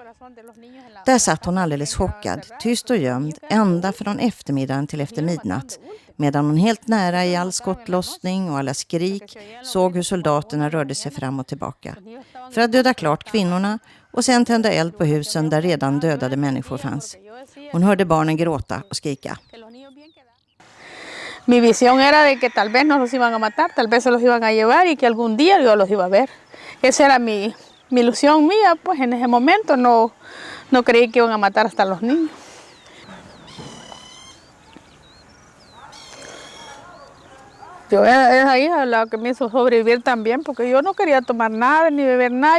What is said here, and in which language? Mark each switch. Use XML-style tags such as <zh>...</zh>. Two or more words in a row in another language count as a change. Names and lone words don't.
<sv>Där satt hon alldeles chockad, tyst och gömd, ända från eftermiddagen till efter midnatt, medan hon helt nära i all skottlossning och alla skrik såg hur soldaterna rörde sig fram och tillbaka. För att döda klart kvinnorna och sen tända eld på husen där redan dödade människor fanns. Hon hörde barnen gråta och skrika.</sv> <es>Mi visión era de que tal vez no los iban a matar, tal vez se los iban a llevar y que algún día yo los iba a ver. Esa era mi ilusión mía, pues en ese momento no creí que iban a matar hasta los niños. Yo era esa hija la que me hizo sobrevivir también, porque yo no quería tomar nada ni beber nada.</es>